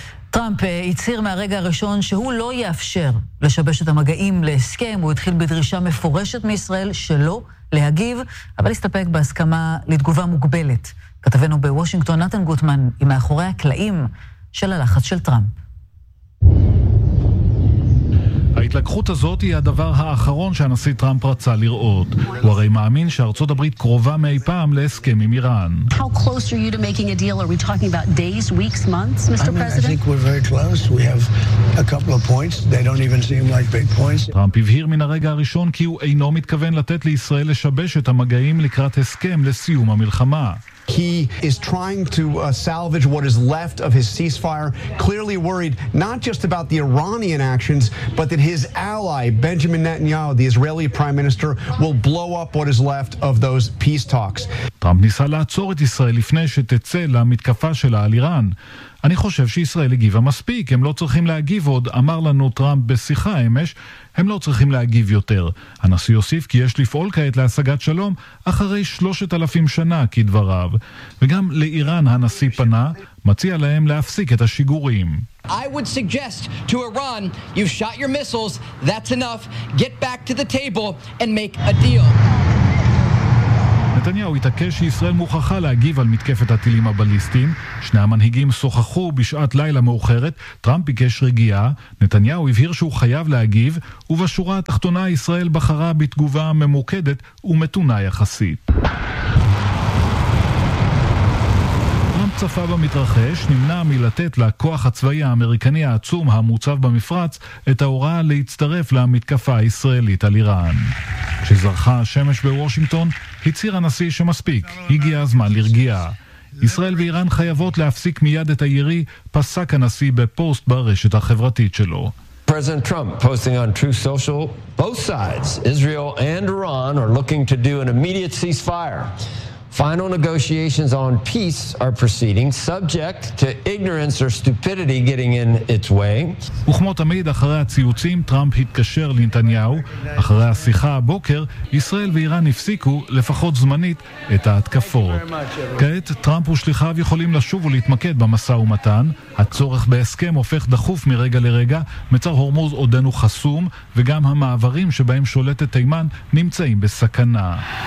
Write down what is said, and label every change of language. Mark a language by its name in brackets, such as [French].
[Hebrew] טראמפ הצהיר מהרגע הראשון שהוא לא יאפשר לשבש את המגעים להסכם, הוא התחיל בדרישה מפורשת מישראל שלא להגיב, אבל הסתפק בהסכמה לתגובה מוגבלת. כתבנו בוושינגטון נתן גוטמן עם מאחורי הקלעים של הלחץ של טראמפ. ההתלקחות הזאת היא הדבר האחרון שהנשיא טראמפ רצה לראות. הוא הרי מאמין שארצות הברית קרובה מאי פעם להסכם עם איראן. [English] How close are you to making a deal? Are we talking about days, weeks, months, Mr. President? I think we're very close. We have a couple of points. They don't even seem like big points. [Hebrew] טראמפ הבהיר מן הרגע הראשון כי הוא אינו מתכוון לתת לישראל לשבש את המגעים לקראת הסכם לסיום המלחמה. [English] He is trying to salvage what is left of his ceasefire, clearly worried not just about the Iranian actions, but that his ally, Benjamin Netanyahu, the Israeli prime minister, will blow up what is left of those peace talks. [Hebrew] טראמפ ניסה לעצור את ישראל לפני שתצא למתקפה שלה על איראן. אני חושב שישראל הגיבה מספיק, הם לא צריכים להגיב עוד, אמר לנו טראמפ בשיחה אמש, הם לא צריכים להגיב יותר. הנשיא יוסיף כי יש לפעול כעת להשגת שלום אחרי 3,000 שנה כדבריו. וגם לאיראן הנשיא פנה, מציע להם להפסיק את השיגורים. [English] I would suggest to Iran, you've shot your missiles, that's enough, get back to the table and make a deal. [Hebrew] נתניהו התעקש שישראל מוכרחה להגיב על מתקפת הטילים הבליסטיים. שני המנהיגים שוחחו בשעת לילה מאוחרת. טראמפ ביקש רגיעה. נתניהו הבהיר שהוא חייב להגיב, ובשורה התחתונה ישראל בחרה בתגובה ממוקדת ומתונה יחסית. טראמפ צפה במתרחש, נמנע מלתת לכוח הצבאי האמריקני העצום המוצב במפרץ את ההוראה להצטרף למתקפה הישראלית על איראן. כשזרחה השמש בוושינגטון, הצהיר הנשיא שמספיק, הגיע הזמן לרגיע. ישראל ואיראן חייבות להפסיק מיד את הירי, פסק הנשיא בפוסט ברשת החברתית שלו. [English] President Trump posting on Truth Social, both sides, Israel and Iran, are looking to do an immediate ceasefire. Final negotiations on peace are proceeding, subject to ignorance or stupidity getting in its way. [Hebrew] וכמו תמיד, אחרי הציוצים, טראמפ התקשר לנתניהו. אחרי השיחה הבוקר, ישראל ואיראן הפסיקו, לפחות זמנית, את ההתקפות. כעת, טראמפ ושליחיו יכולים לשוב ולהתמקד במסע ומתן. הצורך בהסכם הופך דחוף מרגע לרגע, מצר הורמוז עודנו חסום, וגם המעברים שבהם שולטת תימן נמצאים בסכנה.